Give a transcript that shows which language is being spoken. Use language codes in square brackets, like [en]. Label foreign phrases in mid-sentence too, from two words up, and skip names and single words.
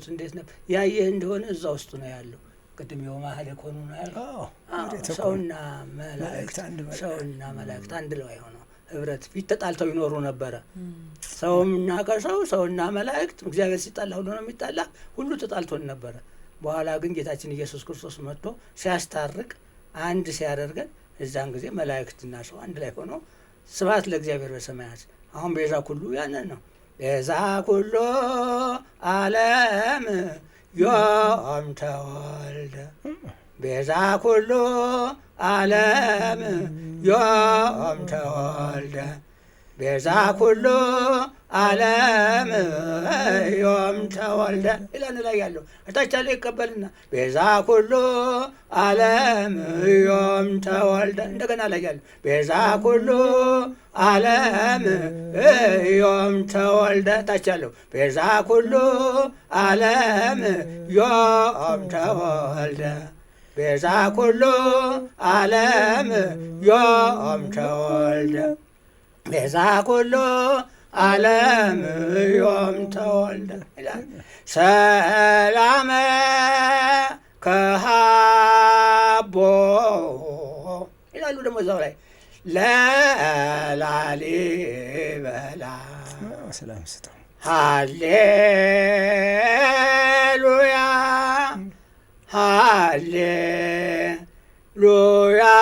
[am] እንዴት ነበር? ያየህ እንደሆነ እዛ ውስጥ ነው ያለው። ቅድም የማህል የኮኑ ነው ያለው። ሰውና መላእክት አንድ ላይ ሆነው ህብረት ፊት ተጣልተው ይኖሩ ነበረ። ሰውና ከሰው፣ ሰውና መላእክት እግዚአብሔር ሲጣላ ሁሉ ነው የሚጣላ፣ ሁሉ ተጣልቶን ነበረ። በኋላ ግን ጌታችን ኢየሱስ ክርስቶስ መጥቶ ሲያስታርቅ አንድ ሲያደርገን እዛን ጊዜ መላእክትና ሰው አንድ ላይ ሆኖ [gez] ስብሐት ለእግዚአብሔር በሰማያት። [am] አሁን [gez] ቤዛ ኩሉ [am] ያንን ነው። [gez] ቤዛ ኩሉ ዓለም ዮም ተወልደ፣ ቤዛ ኩሉ ዓለም ዮም ተወልደ፣ ቤዛ ኩሉ ዓለም ዮም ተወልደ [am] ይላል ላይ ያለው። እታች ያለው ይቀበልና [gez] ቤዛ ኩሉ ዓለም ዮም ተወልደ። [am] እንደገና ላይ ያለው [gez] ቤዛ ኩሉ ዓለም ዮም ተወልደ። [am] እታች ያለው [gez] ቤዛ ኩሉ ዓለም ዮም ተወልደ። ቤዛ ኩሉ ዓለም ዮም ተወልደ ቤዛ ኩሉ ዓለም ዮም ተወልደ ይላል። ሰላመ ከሃቦ [am] ይላሉ ደግሞ እዛው ላይ ለላሊበላ ሰላም ስጠው [gez] ሃሌሉያ ሃሌሉያ